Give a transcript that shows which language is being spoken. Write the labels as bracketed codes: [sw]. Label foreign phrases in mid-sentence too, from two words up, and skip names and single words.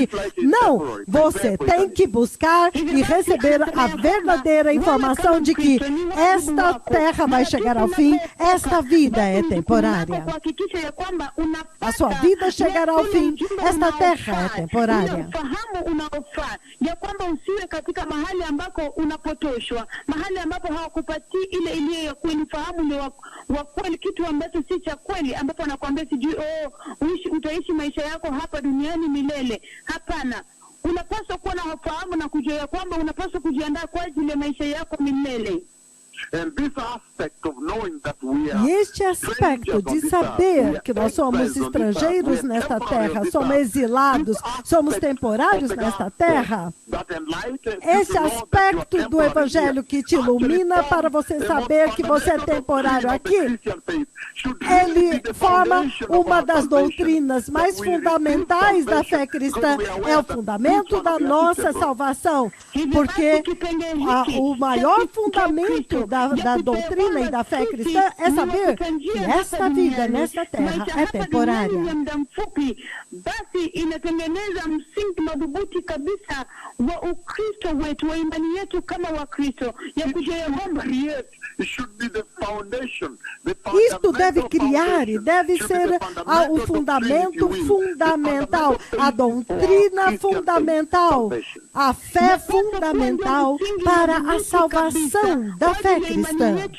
[pt] Não, você tem que buscar e receber a verdadeira informação de que esta terra vai chegar ao fim, esta vida é temporária. A sua vida chegará ao fim, esta terra é temporária. [sw] Ya kwamba usiwe katika mahali ambako unapotoshwa, mahali ambapo hawakupatii ile iliyo ya kweli, fahamu ni wa kweli, kitu ambacho si cha kweli, ambapo anakuambia sijui utaishi maisha yako hapa duniani milele. Hapana. Unapaswa kuwa na ufahamu na kujua ya kwamba unapaswa kujiandaa kwa ajili ya maisha yako milele. [pt] E este aspecto de saber que nós somos estrangeiros nesta terra, somos exilados, somos temporários nesta terra, esse aspecto do Evangelho que te ilumina para você saber que você é temporário aqui, ele forma uma das doutrinas mais fundamentais da fé cristã, é o fundamento da nossa salvação, porque o maior fundamento da doutrina e da fé cristã é saber que esta vida nesta terra é temporária. [sw] Basi inatengeneza msingi madhubuti kabisa wa Ukristo wetu, wa imani yetu kama Wakristo, ya kujua ya kwamba [pt] isto deve criar e deve ser o fundamento fundamental, a doutrina fundamental, a fé fundamental para a salvação da fé cristã.